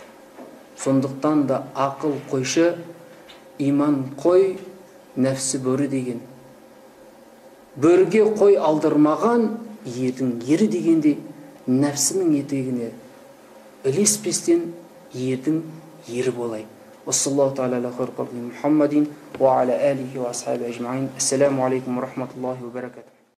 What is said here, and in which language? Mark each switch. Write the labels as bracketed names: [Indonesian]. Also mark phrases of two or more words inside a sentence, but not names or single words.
[Kazakh] Сондықтан да ақыл қойшы, иман қой, нәпсі бөрі деген. Бөрге қой алдырмаған ердің ері дегенде, нәпсінің етегіне ілеспестен ердің ері болай. [Arabic] وصلى الله تعالى على خير خلقه محمد وعلى آله وأصحابه أجمعين. السلام عليكم ورحمة الله وبركاته.